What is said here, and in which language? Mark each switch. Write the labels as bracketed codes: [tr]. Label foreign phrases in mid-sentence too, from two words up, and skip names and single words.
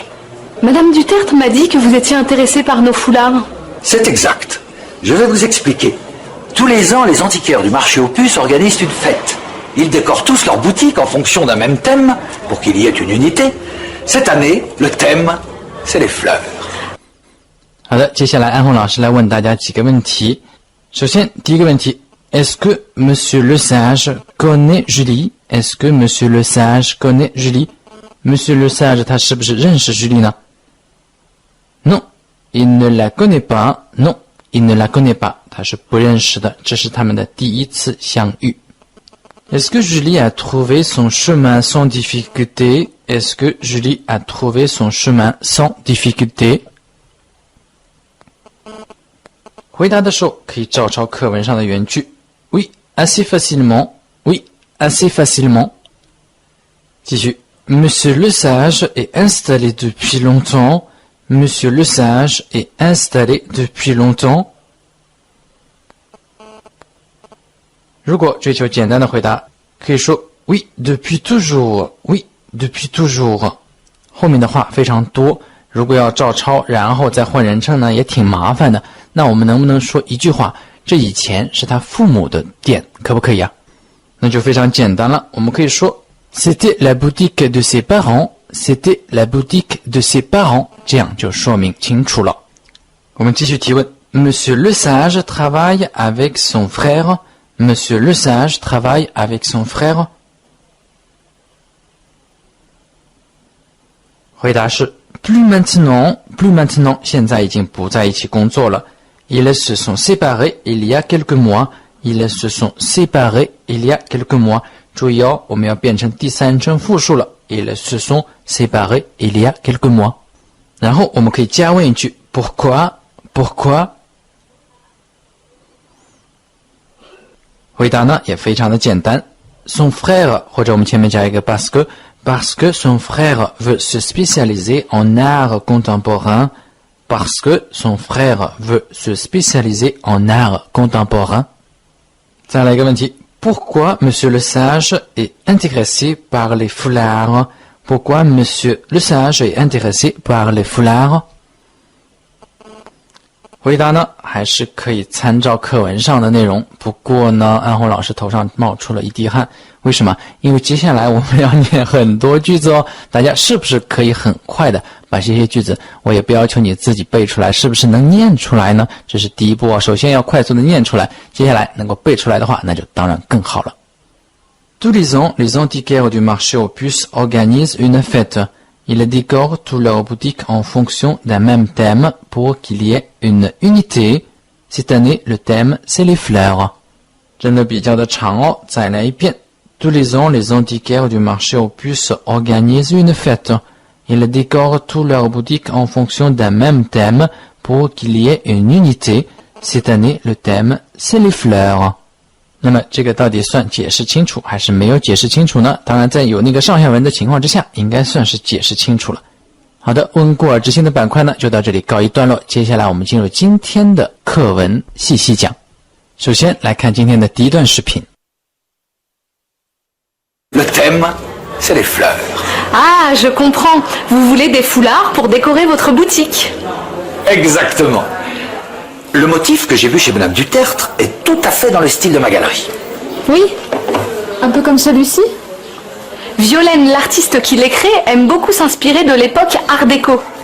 [fr] Madame Duterte m'a dit que vous étiez intéressé par nos foulards. C'est exact. Je vais vous expliquer. Tous les ans, les antiquaires du marché aux puces organisent une fête. Ils décorent tous leurs boutiques en fonction d'un même thème, pour qu'il y ait une unité. Cette année, le thème, c'est les fleurs. [zh] 好的，接下来安红老师来问大家几个问题。首先，第一个问题 [fr] ，Est-ce que Monsieur Le Sage connaît Julie? Est-ce que Monsieur Le Sage connaît Julie? Monsieur Le Sage [zh] 他是不是认识 Julie 呢 [fr] ？Non, il ne la connaît pas. Non, il ne la connaît pas. [zh] 他是不认识的，这是他们的第一次相遇。 [fr] Est-ce que Julie a trouvé son chemin sans difficulté? [zh] Est-ce que Julie a trouvé son chemin sans difficulté? 回答的时候可以照抄课文上的原句。 [fr] Oui, assez facilement. [zh] Oui, assez facilement. [fr] 继续。Monsieur Le Sage est installé depuis longtemps. Monsieur Le Sage est installé depuis longtemps. [zh] 如果追求简单的回答，可以说 [fr] Oui, depuis toujours. Oui, depuis toujours. [zh] 后面的话非常多，如果要照抄，然后再换人称呢，也挺麻烦的。那我们能不能说一句话？这以前是他父母的店，可不可以啊？那就非常简单了，我们可以说 [fr] C'était la boutique de ses parents. C'était la boutique de ses parents. [zh] 这样就说明清楚了。我们继续提问 [fr] Monsieur Le Sage travaille avec son frère. Monsieur Le Sage travaille avec son frère. [zh] 回答是 [fr] Plus maintenant, plus maintenant. [zh] 现在已经不在一起工作了。 [fr] Ils se sont séparés il y a quelques mois. Ils se sont séparés il y a quelques mois. [zh] 注意哦，我们要变成第三称复数了。 [fr] Ils se sont séparés il y a quelques mois. [zh] 然后我们可以加问一句 [fr] pourquoi pourquoi [zh] 回答呢也非常的简单 [fr] son frère [zh] 或者我们前面加一个 [fr] parce que son frère veut se spécialiser en art contemporain parce que son frère veut se spécialiser en art contemporain [zh] 再来一个问题 [fr] pourquoi monsieur le sage est intéressé par les foulards pourquoi monsieur le sage est intéressé par les foulards [zh] 回答呢还是可以参照课文上的内容，不过呢安红老师头上冒出了一滴汗，为什么？因为接下来我们要念很多句子哦，大家是不是可以很快的把这些句子，我也不要求你自己背出来，是不是能念出来呢？这是第一步哦，首先要快速的念出来，接下来能够背出来的话，那就当然更好了。 [fr] Tous les ans, les antiquaires du marché aux puces organisent une fête.Ils décorent tous leurs boutiques en fonction d'un même thème pour qu'il y ait une unité. Cette année, le thème, c'est les fleurs. [zh] 真的比较的长哦，再来一遍。 [fr] Tous les ans, les antiquaires du marché aux puces organisent une fête. Ils décorent tous leurs boutiques en fonction d'un même thème pour qu'il y ait une unité. Cette année, le thème, c'est les fleurs. [zh] 那么这个到底算解释清楚还是没有解释清楚呢？当然在有那个上下文的情况之下，应该算是解释清楚了。好的，温故而知新的板块呢就到这里告一段落，接下来我们进入今天的课文细细讲。首先来看今天的第一段视频。 [fr] Le thème, c'est les fleurs. Ah, je comprends. Vous voulez des foulards pour décorer votre boutique. Exactement.Le motif que j'ai vu chez Madame Dutertre est tout à fait dans le style de ma galerie. Oui, un peu comme celui-ci. Violaine, l'artiste qui les crée, aime beaucoup s'inspirer de l'époque Art déco.